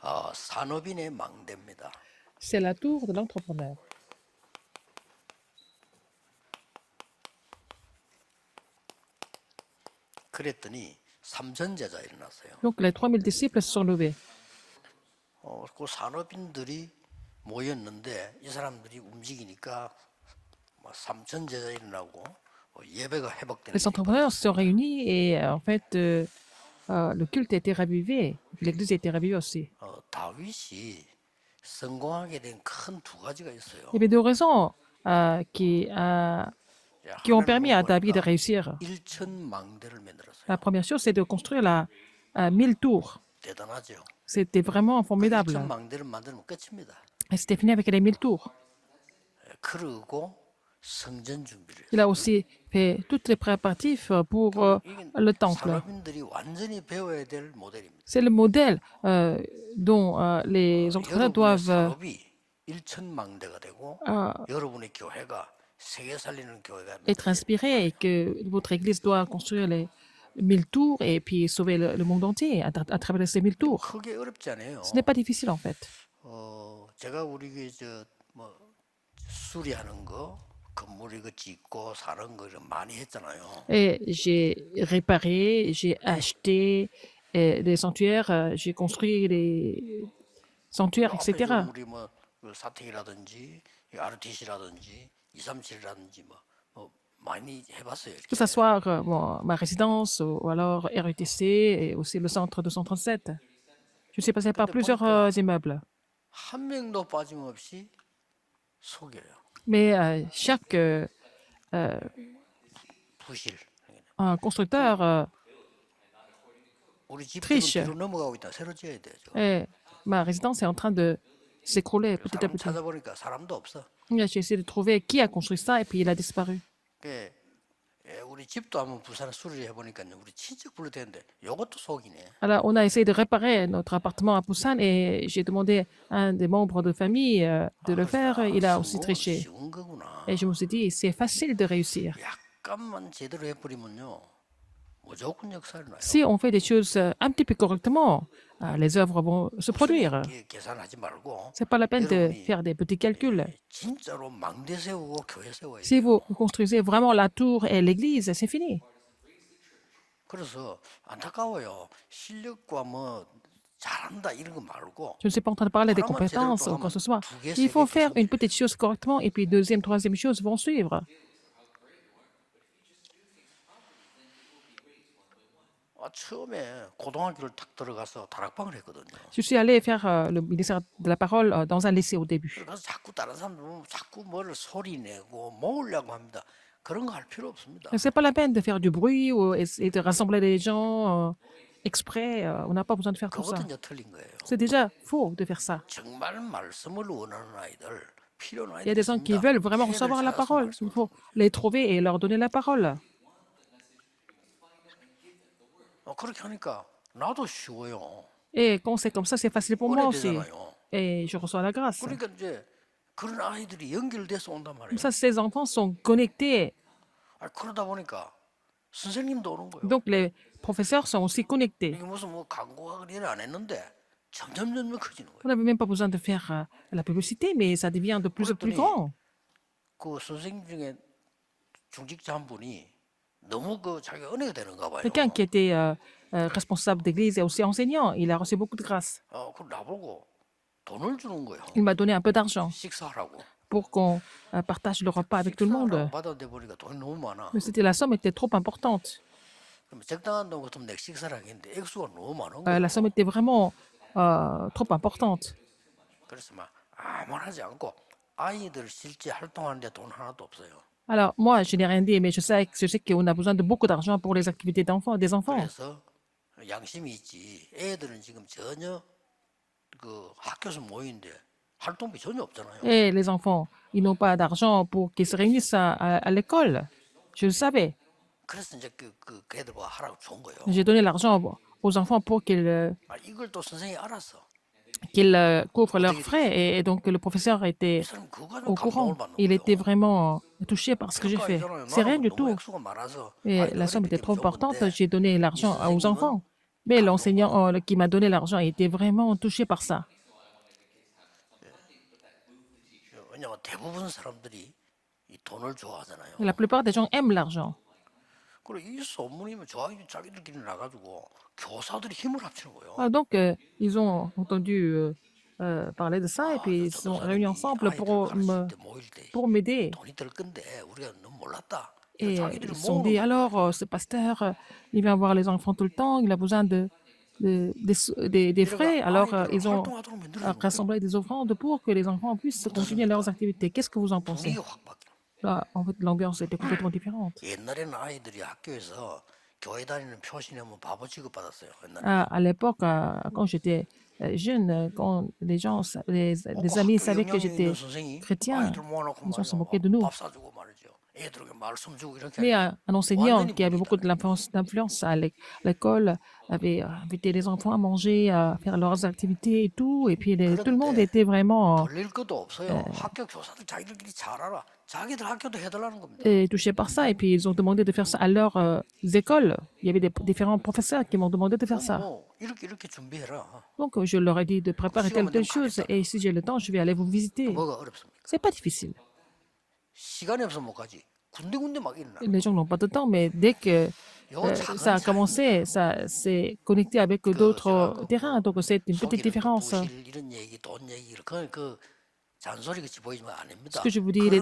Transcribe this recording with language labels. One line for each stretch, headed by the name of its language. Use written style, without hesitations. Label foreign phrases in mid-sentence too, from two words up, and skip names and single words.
Korean: 산업인의 망대입니다.
French: C'est la tour de l'entrepreneur.
Korean: 그랬더니 삼천제자 일어났어요.
French: Donc les 3000 disciples se sont levés.
Korean: 그 산업인들이 모였는데 이 사람들이 움직이니까 삼천제자 일어나고 예배가 회복되는
French: Les entrepreneurs se sont réunis et en fait, le culte a été ravivé. L'église a été ravivée aussi.
Korean: 다윗이 성공하게 된 큰 두 가지가 있어요.
French: Il y avait deux raisons qui ont permis à David de réussir.
Korean: 1,000망대를 만들었어요.
French: La première chose, c'est de construire la 1000 tours.
Korean: 대단하죠.
French: C'était vraiment formidable.
Korean: 1,000망대를 만들면 끝입니다.
French: Et c'était fini avec les 1000 tours.
Korean: 그러고 성전 준비를.
French: Il a aussi fait tous les préparatifs pour le temple.
Korean: 산업인들이 완전히 배워야 될 모델입니다.
French: C'est le modèle dont les entrepreneurs
Korean: 여러분의
French: doivent
Korean: 산업이 1,000망대가 되고 여러분의 교회가 세계 살리는 교회가
French: être inspirés et que votre église doit construire les 1000 tours et puis sauver le monde entier à travers ces 1000 tours.
Korean: 크게 어렵지 않아요.
French: Ce n'est pas difficile en fait.
Korean: 제가 우리 뭐 수리하는 거, 건물 이거 짓고 사는 거 이런 많이 했잖아요.
French: Et j'ai réparé, j'ai acheté des sanctuaires, j'ai construit des sanctuaires,
Korean: 앞에 지금
French: etc.
Korean: 우리 뭐 사택이라든지 RTC라든지 237이라든지 뭐 많이 해봤어요.
French: Que ce soit bon, ma résidence ou alors RUTC et aussi le centre 237. Je suis passé par plusieurs immeubles.
Korean: 한 명도 빠짐없이 속여요.
French: Mais chaque
Korean: 부실.
French: constructeur
Korean: 우리 집
French: triche.
Korean: 뒤로 넘어가고 있다. 새로 지어야 되죠.
French: Et ma résidence est en train de s'écrouler petit à
Korean: 사람
French: petit.
Korean: 찾아보니까 사람도 없어.
French: J'ai essayé de trouver qui a construit ça et puis il a disparu.
Korean: 우리 집도 한번 부산에 수리를 해보니까 우리 친척 불러도 되는데 이것도 속이네.
French: Alors, on a essayé de réparer notre appartement à Busan et j'ai demandé à un des membres de famille de le faire. Il a aussi triché.
Korean: 쉬운 거구나.
French: Et je me suis dit, c'est facile de réussir.
Korean: 약간만 제대로 해버리면요 무조건 역사를 나요.
French: Si on fait des choses un petit peu correctement, les œuvres vont se produire.
Korean: 계산하지 말고
French: C'est pas la peine de faire des petits calculs.
Korean: 진짜로 망대 세우고 교회 세워야
French: Si
Korean: 돼요.
French: vous construisez vraiment la tour et l'église, c'est fini.
Korean: 그래서 안타까워요. 실력과 뭐 잘한다 이런 거 말고
French: Je ne suis pas en train de parler des compétences ou quoi que ce soit. Il faut faire une petite chose correctement et puis deuxième, troisième chose vont suivre.
Korean: 처음에 고등학교를 탁 들어가서 다락방을 했거든요.
French: Je suis allé faire le ministère de la parole dans un lycée au début.
Korean: 그래서 자꾸 다른 사람들 보면 자꾸 뭘 소리 내고 모으려고 합니다. 그런 거 할 필요 없습니다.
French: C'est pas la peine de faire du bruit ou essayer de rassembler les gens exprès. On n'a pas besoin de faire tout ça.
Korean: 그것도 이제 틀린 거예요.
French: C'est déjà faux de faire ça.
Korean: 정말 말씀을 원하는 아이들, 필요한
French: Il y a des gens qui veulent vraiment recevoir la parole. Il faut les trouver et leur donner la parole.
Korean: 그렇게 하니까 나도 쉬워요.
French: Et quand c'est comme ça, c'est facile pour moi aussi.
Korean: 되잖아요.
French: Et je reçois la grâce.
Korean: 그러니까 이제 그런 아이들이 연결돼서 온단 말이에요.
French: Comme ça, ces enfants sont connectés.
Korean: 그러다 보니까 선생님도 오는 거예요.
French: Donc les professeurs sont aussi connectés.
Korean: 이게 무슨 뭐 광고가 일을 안 했는데 점점 커지는 거예요.
French: On n'avait même pas besoin de faire la publicité, mais ça devient de plus en plus grand.
Korean: 그 선생님 중에 중직자 한 분이 너무 자기가 은혜가 되는가 봐요.
French: Quelqu'un qui était responsable d'église et aussi enseignant, il a reçu beaucoup de grâce.
Korean: 그 나보고 돈을 주는 거예요.
French: Il m'a donné un peu d'argent
Korean: 식사하라고.
French: pour qu'on partage le repas avec tout le monde.
Korean: 받아대 보니까 돈이 너무 많아.
French: Mais la somme était trop importante.
Korean: 그럼 적당한 돈 같으면 내가 식사를 하겠는데 액수가 너무 많은 거예요.
French: La somme était vraiment trop importante.
Korean: 그래서 막 아무나 하지 않고 아이들 실제 활동하는데 돈 하나도 없어요.
French: Alors, moi, je n'ai rien dit, mais je sais qu'on a besoin de beaucoup d'argent pour les activités des enfants.
Korean: 그래서 양심이 있지. 애들은 지금 전혀 학교에서 모이는데 활동비 전혀 없잖아요.
French: Et les enfants, ils n'ont pas d'argent pour qu'ils se réunissent à l'école. Je le savais.
Korean: 그래서 이제 그 애들과 하라고 준 거예요.
French: J'ai donné l'argent aux enfants pour qu'ils
Korean: 이걸 또 선생님이 알았어.
French: couvrent leurs frais. Et donc, le professeur était au courant. Il était vraiment touché par ce que j'ai fait. C'est rien du tout. Et la somme était trop importante. J'ai donné l'argent aux enfants. Mais l'enseignant qui m'a donné l'argent était vraiment touché par ça.
Korean: 대부분 사람들이 이 돈을 좋아하잖아요.
French: La plupart des gens aiment l'argent.
Korean: 그리고 이 소문이면 자기들끼리 나가지고 교사들이 힘을 합치는 거예요.
French: Donc, ils ont entendu parler de ça et 아, puis ils se sont réunis
Korean: 전도사님이
French: ensemble
Korean: 아이들 가르칠 때 모일 때
French: pour m'aider.
Korean: 돈이 들 건데 우리가 너무 몰랐다.
French: Et
Korean: 자기들이
French: ils se sont
Korean: 모으는
French: dit,
Korean: 거예요.
French: alors, ce pasteur, il vient voir les enfants tout le temps, il a besoin des
Korean: 이러니까
French: frais. Alors,
Korean: 아이들을
French: ils ont
Korean: 활동하도록 만들어주는 거예요.
French: rassemblé des offrandes pour que les enfants puissent continuer leurs activités. Qu'est-ce que vous en pensez?
Korean: 분위기가 확 바뀌는.
French: Là, en fait, l'ambiance était complètement différente.
Korean: 옛날에는 아이들이 학교에서 교회 다니는 표시내면 바보 취급받았어요. 옛날에.
French: À l'époque, quand j'étais jeune, quand les gens, les amis
Korean: 학교
French: savaient que
Korean: 영향력 있는
French: j'étais
Korean: 선생이
French: chrétien,
Korean: 아이들 모아놓고
French: les gens se
Korean: 말이야
French: moquaient de nous.
Korean: 밥 사주고 말이죠. 애들에게 말씀 주고 이렇게
French: Mais
Korean: 하니까
French: un enseignant
Korean: 완전히
French: qui avait beaucoup
Korean: 분위기
French: d'influence à l'école avait invité les enfants à manger, à faire leurs activités et tout. Et puis tout le monde
Korean: 그런데
French: était vraiment
Korean: 걸릴 것도 없어요. 학교 교사들 자기들끼리 잘 알아. 자기들 학교도 해달라는 겁니다.
French: touchés par ça. Et puis ils ont demandé de faire ça à leurs écoles. Il y avait des différents professeurs qui m'ont demandé de faire ça.
Korean: 뭐 이렇게 준비해라.
French: Donc je leur ai dit de préparer telle ou telle chose. Et si j'ai le temps, je vais aller vous visiter.
Korean: 뭐가 어렵습니까?
French: C'est pas difficile.
Korean: 시간이 없으면 못 가지. 군데군데 막 일어나.
French: Les gens n'ont pas de temps, mais dès que
Korean: 요
French: ça a
Korean: 작은
French: commencé, ça s'est connecté avec d'autres terrains. Donc c'est une petite
Korean: 속이는
French: différence.
Korean: 부실 이런 얘기, 돈 얘기 그 잔소리 같이 보이지만
French: Ce
Korean: 아닙니다.
French: que je vous dis, les